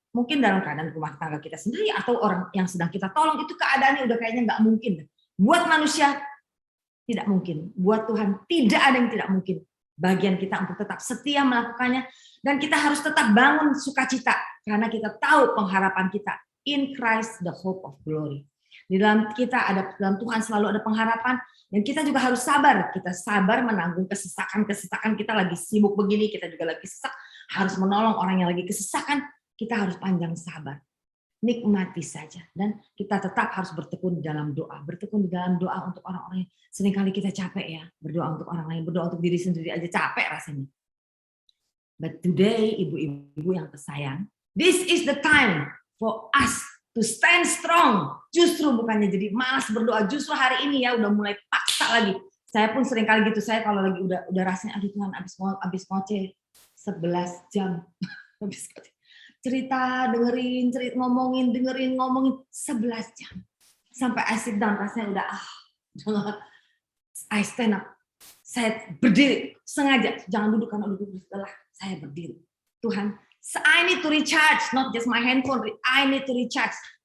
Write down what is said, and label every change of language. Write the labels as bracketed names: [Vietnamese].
[Indonesian] Mungkin dalam keadaan rumah tangga kita sendiri atau orang yang sedang kita tolong, itu keadaannya udah kayaknya nggak mungkin. Buat manusia tidak mungkin. Buat Tuhan tidak ada yang tidak mungkin. Bagian kita untuk tetap setia melakukannya. Dan kita harus tetap bangun sukacita. Karena kita tahu pengharapan kita. [English] In Christ the hope of glory. [Indonesian] Di dalam kita dalam Tuhan selalu ada pengharapan. Dan kita juga harus sabar. Kita sabar menanggung kesesakan kita lagi sibuk begini. Kita juga lagi sesak. Harus menolong orang yang lagi kesesakan. Kita harus panjang sabar. Nikmati saja. Dan kita tetap harus bertekun di dalam doa. Bertekun di dalam doa untuk orang-orang yang seringkali kita capek ya. Berdoa untuk orang lain. Berdoa untuk diri sendiri aja capek rasanya. [English] But today, [Indonesian] ibu-ibu yang tersayang, [English] this is the time for us to stand strong. [Indonesian] Justru bukannya jadi malas berdoa. Justru hari ini ya udah mulai paksa lagi. Saya pun seringkali gitu. Saya kalau lagi udah rasanya, aduh Tuhan abis ngoceh 11 jam. Habis ngoceh. Cerita, dengerin, ngomongin 11 jam. Sampai [English] I sit down, [Indonesian] rasanya udah [English] I stand up. [Indonesian] Saya berdiri, sengaja. Jangan duduk karena duduk setelah saya berdiri. [English] Tuhan, I need to recharge, not just my handphone, I need to recharge.